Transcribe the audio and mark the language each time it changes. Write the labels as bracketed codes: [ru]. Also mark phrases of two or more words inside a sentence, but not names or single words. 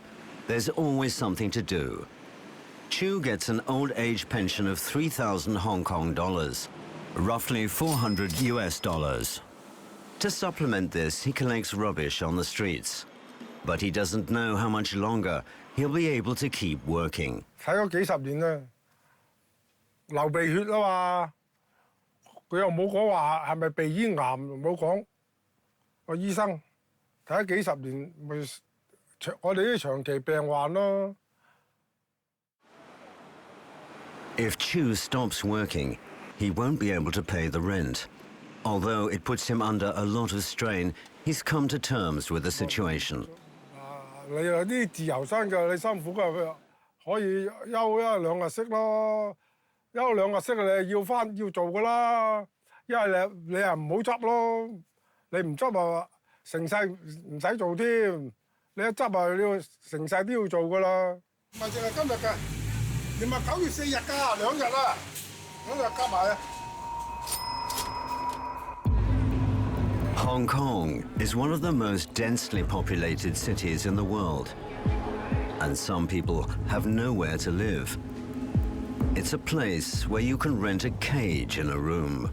[en] There's always something to do. Chu gets an old age pension of 3,000 Hong Kong dollars, roughly 400 US dollars. To supplement this, he collects rubbish on the streets. But he doesn't know how much longer he'll be able to keep working. [yue] 睇咗幾十年啦，流鼻血啊嘛。佢又冇講話係咪鼻咽癌，冇講。個醫生睇咗幾十年，咪我哋啲長期病患咯。 [en] If Chu stops working, he won't be able to pay the rent. Although it puts him under a lot of strain, he's come to terms with the situation. [yue] 你有啲自由身㗎，你辛苦㗎，可以休1兩日息咯。休2日息你要做㗎啦，因為你又唔好執咯，你唔執啊成世唔使做添，你一執啊你要成世都要做㗎啦。唔係淨係今日㗎，你咪9月4日㗎，2日啦，2日夾埋啊。 [en] Hong Kong is one of the most densely populated cities in the world, and some people have nowhere to live. It's a place where you can rent a cage in a room.